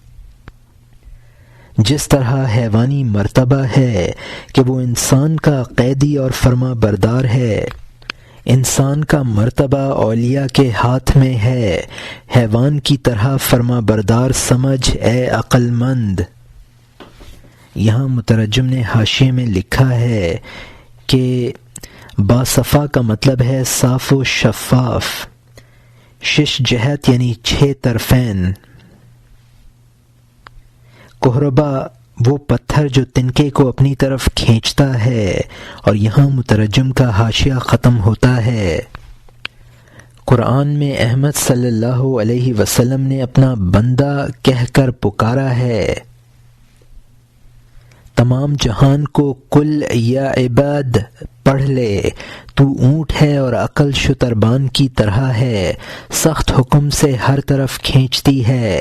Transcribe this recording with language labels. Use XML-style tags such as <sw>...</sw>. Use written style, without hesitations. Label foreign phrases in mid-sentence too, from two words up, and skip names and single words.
<ur>جس طرح حیوانی مرتبہ ہے کہ وہ انسان کا قیدی اور فرما بردار ہے، انسان کا مرتبہ اولیاء کے ہاتھ میں ہے، حیوان کی طرح فرما بردار سمجھ اے عقل مند۔ یہاں مترجم نے حاشیے میں لکھا ہے کہ باصفا کا مطلب ہے صاف و شفاف، شش جہت یعنی 6 طرفین۔ کہربا وہ پتھر جو تنکے کو اپنی طرف کھینچتا ہے۔ اور یہاں مترجم کا حاشیہ ختم ہوتا ہے۔ قرآن میں احمد</ur> <ar>صلی اللہ علیہ وسلم</ar> <ur>نے اپنا بندہ کہہ کر پکارا ہے۔ تمام جہان کو کل</ur> <ar>یا عباد</ar> <ur>پڑھ لے، تو اونٹ ہے اور عقل شتربان کی طرح ہے، سخت حکم سے ہر طرف کھینچتی ہے۔</ur>